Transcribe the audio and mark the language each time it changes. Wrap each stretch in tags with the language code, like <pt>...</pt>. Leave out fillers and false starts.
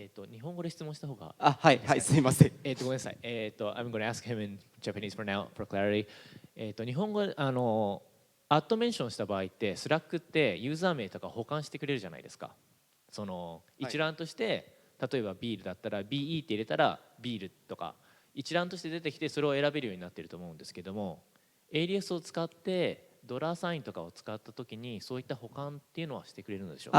<ja>日本語で質問した方が。あ、はい、はい、すいません。ごめんなさい。</ja> <en>I'm going to ask him in Japanese for now, for clarity.</en> <ja>日本語アットメンションした場合って、スラックってユーザー名とか保管してくれるじゃないですか。その一覧として、例えばビールだったら BE って入れたらビールとか一覧として出てきてそれを選べるようになっていると思うんですけども、ADS を使ってドラサインとかを使ったときにそういった保管っていうのはしてくれるのでしょうか。</ja>